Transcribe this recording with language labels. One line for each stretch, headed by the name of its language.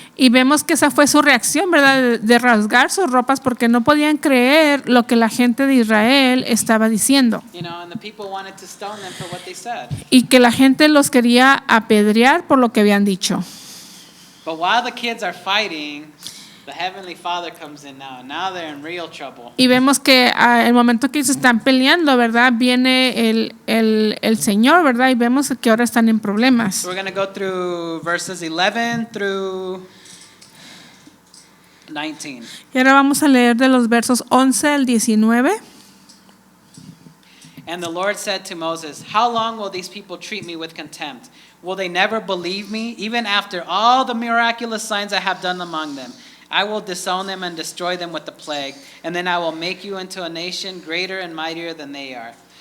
Spanish: Y vemos que esa fue su reacción, ¿verdad? De rasgar sus ropas porque no podían creer lo que la gente de Israel estaba diciendo.
English: You know, and the people wanted to stone them for what they said.
Spanish: Y que la gente los quería apedrear por lo que habían dicho.
English: But while the kids are fighting, the Heavenly Father comes in now. Now they're in real trouble.
Spanish: Y vemos que el momento que ellos están peleando, ¿verdad? Viene el Señor, ¿verdad? Y vemos que ahora están en problemas.
English: So we're going to go through verses 11 through 19.
Spanish: Y ahora vamos a leer de los versos 11 al 19.
English: And the Lord said to Moses, "How long will these people treat me with contempt? Will they never believe me, even after all the miraculous signs I have done among them? I will disown them and destroy them with the plague, and then I will make you into a nation greater and mightier than they are."